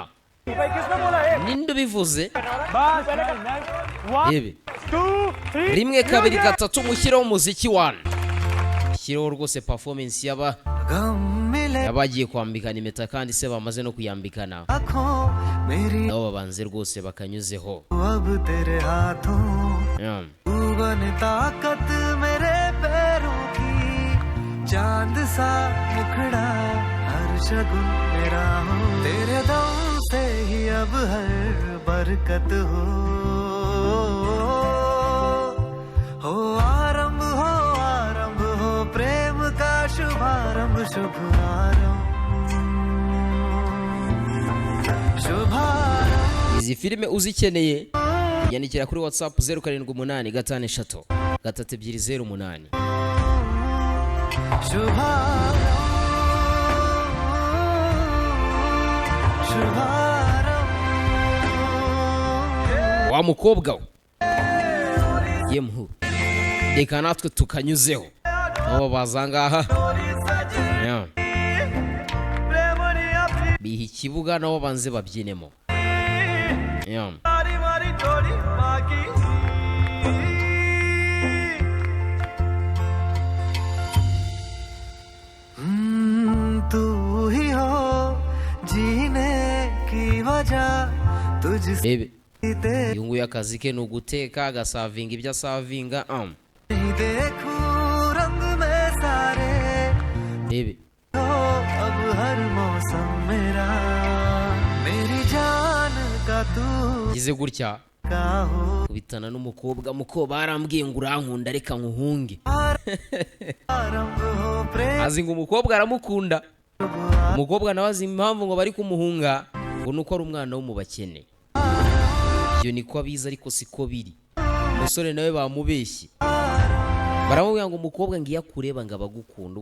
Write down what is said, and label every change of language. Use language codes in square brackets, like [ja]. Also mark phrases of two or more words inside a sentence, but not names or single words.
[rw] Ninde bivuze yebe 2 3 rimwe kabiri gatatu mushyiraho umuziki wana shyiraho rwose performance yabagiye kwambikana impeta kandi se bamaze no kuyambikana nabo babanze rwose bakanyuzeho. [hi] चांद सा मुखड़ा हर शगुन मेरा हो तेरे दम से ही अब हर बरकत हो आरंभ हो प्रेम का शुभारंभ शुभ आरंभ. [rw] Izi filime uzikeneye yandikira kuri WhatsApp 0785532008 wa mukobwa yemhu reka natwe tukanyuzeho abo bazangaha biha ikibuga nabo banze babyinemo. [hi] तू ही हो जीने की वजह तुझसे [rw] uyu nguyu akazi ke ni uguteka agasavinga ibyo asavinga. [hi] देखूं रंग में सारे हो अब हर मौसम मेरा मेरी जान का तू [rw] gize gutya kubitana n'umukobwa muko barambwiye ngo urankunda reka nkuhunge. azi ngo umukobwa aramukunda, umukobwa nawe azi impamvu ngo bari kumuhunga ngo nuko ari umwana wo mu bakene. Ibyo niko abizi ariko siko biri. Umusore nawe bamubeshye, baramubwira ngo umukobwa ngiye kureba ngo abagukunda.